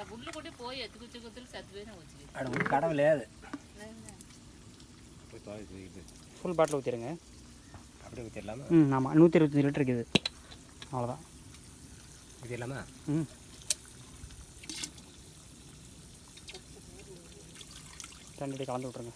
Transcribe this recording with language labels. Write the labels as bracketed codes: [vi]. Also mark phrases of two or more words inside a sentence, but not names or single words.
[te] కొట్టి పోయి ఎత్తుకొచ్చి సత్తుపోయినా వచ్చి అక్కడ కడవ లేదు [en] full bottle [ta] ஊற்றிடுங்க. அப்படியே ஊற்றிடலாமா? ஆமாம் 125 லிட்டர் இருக்குது. அவ்வளோதான் ஊற்றிடலாமா? ரெண்டு கலந்து விட்ருங்க.